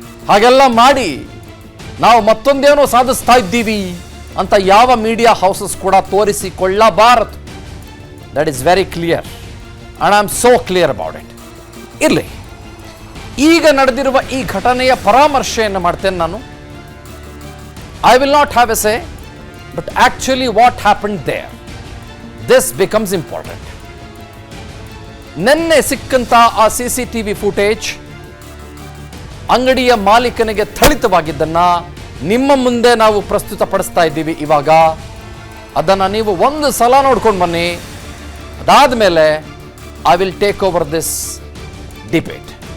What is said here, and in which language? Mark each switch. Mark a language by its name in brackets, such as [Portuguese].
[Kannada] ಹಾಗೆಲ್ಲ ಮಾಡಿ ನಾವು ಮತ್ತೊಂದೇನೋ ಸಾಧಿಸ್ತಾ ಇದ್ದೀವಿ ಅಂತ ಯಾವ ಮೀಡಿಯಾ ಹೌಸಸ್ ಕೂಡ ತೋರಿಸಿಕೊಳ್ಳಬಾರದು. [English] That is very clear and I am so clear about it. [Kannada] ಇರಲಿ, ಈಗ ನಡೆದಿರುವ ಈ ಘಟನೆಯ ಪರಾಮರ್ಶೆಯನ್ನು ಮಾಡ್ತೇನೆ ನಾನು. [English] I will not have a say, but actually what happened there, this becomes important. [Kannada] ನಿನ್ನೆ ಸಿಕ್ಕಂತ ಆ CCTV ಫುಟೇಜ್ ಅಂಗಡಿಯ ಮಾಲೀಕನಿಗೆ ಥಳಿತವಾಗಿದ್ದನ್ನ ನಿಮ್ಮ ಮುಂದೆ ನಾವು ಪ್ರಸ್ತುತಪಡಿಸ್ತಾ ಇದ್ದೀವಿ. ಇವಾಗ ಅದನ್ನು ನೀವು ಒಂದು ಸಲ ನೋಡ್ಕೊಂಡು ಬನ್ನಿ. ಅದಾದ ಮೇಲೆ [English] I will take over this debate.